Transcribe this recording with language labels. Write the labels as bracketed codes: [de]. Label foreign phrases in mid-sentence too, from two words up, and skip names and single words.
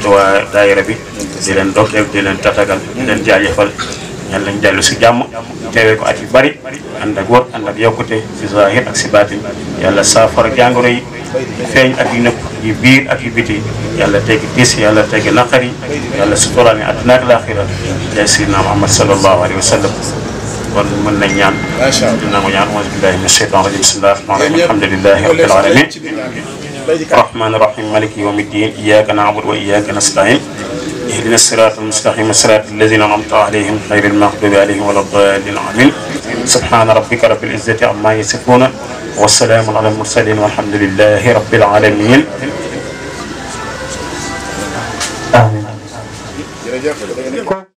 [wo] waa daayira bi di leen ndokkeel di leen tatagal di leen jaajëfal ñaan lañ dellu si jàmm teewee ko at yu bari ànd ak wër ànd ak yokkute si zahir ak si baatin yàlla saafara jàngoro yi feeñ ak yu nëpp yu biir ak yu biti yàlla teggi tiis yàlla teggi naqari yàlla suturaal ni àdduna ak laaxira jaay Seydina Muhammad [ar] صلى الله عليه وسلم [wo] kon mën nañ ñaan dina ko ñaan [ar] أعوذ بالله من الشيطان الرجيم بسم الله الرحمن الرحيم الحمد لله رب العالمين الرحمن الرحيم مالك يوم الدين إياك نعبد وإياك نستعين اهدنا الصراط المستقيم صراط الذين انعمت عليهم غير المغضوب عليهم ولا الضالين امين سبحان ربك رب العزه عما يصفون والسلام على المرسلين والحمد لله رب العالمين امين